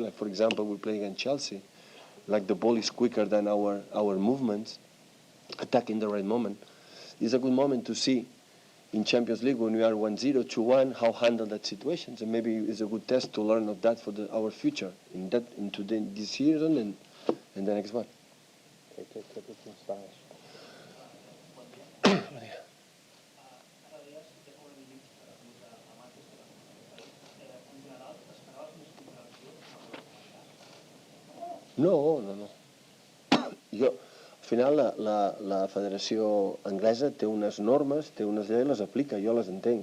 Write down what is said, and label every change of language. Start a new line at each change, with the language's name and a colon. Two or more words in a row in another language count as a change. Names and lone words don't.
English: Like, for example, we play against Chelsea. Like, the ball is quicker than our movements, attack in the right moment. It's a good moment to see in Champions League when we are 1-0, 2-1, how handle that situations, and maybe it's a good test to learn of that for our future into this season and the next one. Okay, take it in Spanish. No.
Catalan: Al final la Federació Anglesa té unes normes, té unes lleis, les aplica, jo les entenc.